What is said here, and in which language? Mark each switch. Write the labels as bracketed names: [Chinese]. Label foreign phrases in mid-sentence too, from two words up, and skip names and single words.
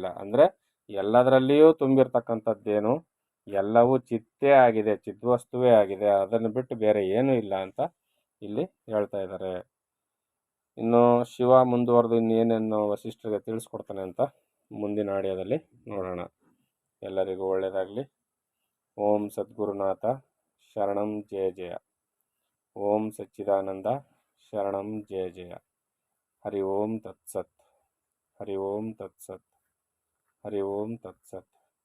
[Kannada] ಅಂದರೆ ಎಲ್ಲದರಲ್ಲಿಯೂ ತುಂಬಿರ್ತಕ್ಕಂಥದ್ದೇನು, ಎಲ್ಲವೂ ಚಿತ್ತೇ ಆಗಿದೆ, ಚಿದ್ವಸ್ತುವೇ ಆಗಿದೆ, ಅದನ್ನು ಬಿಟ್ಟು ಬೇರೆ ಏನೂ ಇಲ್ಲ ಅಂತ ಇಲ್ಲಿ ಹೇಳ್ತಾ ಇದ್ದಾರೆ. ಇನ್ನು ಶಿವ ಮುಂದುವರೆದು ಇನ್ನೇನೇನು ವಸಿಷ್ಠರಿಗೆ ತಿಳಿಸ್ಕೊಡ್ತಾನೆ ಅಂತ ಮುಂದಿನ ಆಡಿಯೋದಲ್ಲಿ ನೋಡೋಣ. ಎಲ್ಲರಿಗೂ ಒಳ್ಳೆಯದಾಗಲಿ. [Sanskrit] ಓಂ ಸದ್ಗುರುನಾಥ ಶರಣಂ ಜಯ ಜಯ. ಓಂ ಸಚ್ಚಿದಾನಂದ ಶರಣಂ ಜಯ ಜಯ. ಹರಿ ಓಂ ತತ್ಸತ್. ಹರಿ ಓಂ ತತ್ಸತ್. ಹರಿ ಓಂ ತತ್ಸತ್.